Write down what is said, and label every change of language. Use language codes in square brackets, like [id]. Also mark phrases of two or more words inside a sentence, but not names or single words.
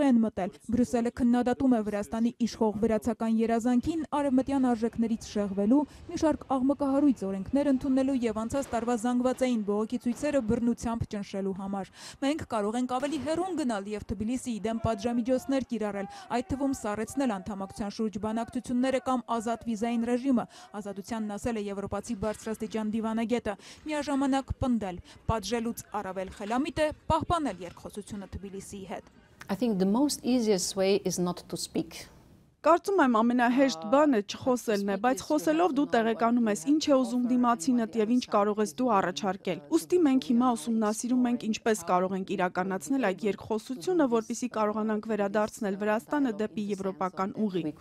[hy] են մտել։ Բրյուսելը քննադատում է Վրաստանի իշխող վրացական երազանքին արևմտյան արժեքներից շեղվելու, մի շարք աղմկահարույց օրենքներ ընդունելու եւ անցած տարվա զանգվածային բողոքի ցույցերը բռնությամբ ճնշելու համար։ Մենք կարող ենք ավելի հեռուն գնալ եւ Թբիլիսիի դեմ պատժամիջոցներ կիրառել, այդ թվում սառեցնել անդամակցության շուրջ բանակցությունները կամ ազատ վիզային ռեժիմ Ազատությանն ասել է եվրոպացի բարձրաստիճան դիվանագետը, միաժամանակ պնդել, պատժելուց առավել խելամիտ է պահպանել երկխոսությունը Թբիլիսիի հետ։ [en] I think the most easiest way is not to speak. [hy] Կարծում եմ ամենահեշտ բանը չխոսելն է, բայց խոսելով դու տեղեկանում ես ինչ է ուզում դիմացինդ եւ ինչ կարող ես դու առաջարկել։ Ուստի մենք հիմա ուսումնասիրում ենք ինչպես կարող ենք իրականացնել այդ երկխոսությունը, որպեսզի կարողանանք վերադարձնել Վրաստանը դեպի եվրոպական ուղի։